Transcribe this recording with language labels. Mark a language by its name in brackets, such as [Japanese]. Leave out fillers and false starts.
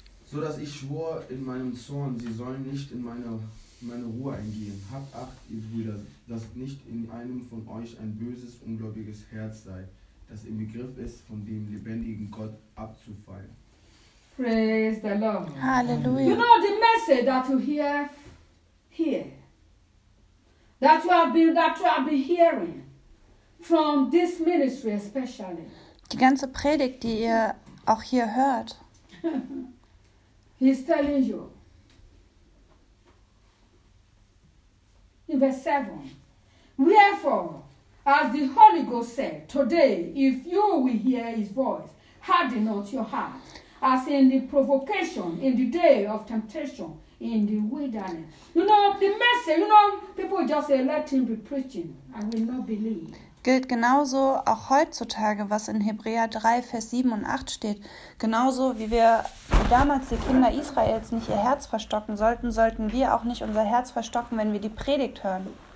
[German] So dass ich schwor in meinem Zorn, sie sollen nicht in meine Ruhe eingehen. Habt Acht, ihr Brüder, dass nicht in einem von euch ein böses, ungläubiges Herz sei, das im Begriff ist, von dem lebendigen Gott abzufallen. [English] Praise the Lord. Hallelujah. You know the message that you hear, that you have been hearing from this ministry especially. [German] Die ganze Predigt, die ihr auch hier hört. [English] He's telling you. In verse 7. Wherefore, as the Holy Ghost said, today, if you will hear his voice, harden not your heart, as in the provocation, in the day of temptation, in the wilderness. You know, the message, you know, people just say, let him be preaching, I will not believe. [German] Gilt genauso auch heutzutage, was in Hebräer 3, Vers 7 und 8 steht. Genauso wie wir damals die Kinder Israels nicht ihr Herz verstocken sollten, sollten wir auch nicht unser Herz verstocken, wenn wir die Predigt hören.